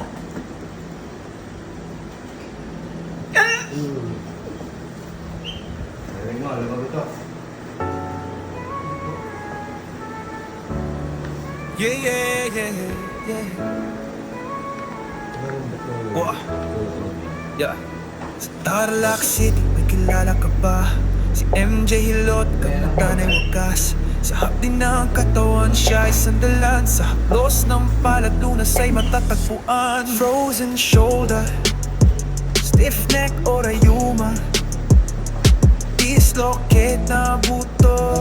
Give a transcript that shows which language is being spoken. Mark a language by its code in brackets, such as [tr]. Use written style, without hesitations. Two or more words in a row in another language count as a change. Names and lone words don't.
[tl] Galing mo, alam mo ito. [en] Yeah, yeah, yeah, yeah. Wah. Yeah. [tl] Sa Tarlac City, may kilala ka ba? Si MJ Hilot, kamutan ay wakas. Sa hapdi ng katawan siya ay sandalan. Sa haplos ng paladunas ay matatagpuan. [en] Frozen shoulder, stiff neck [tl] o rayuma, dislocate na buto.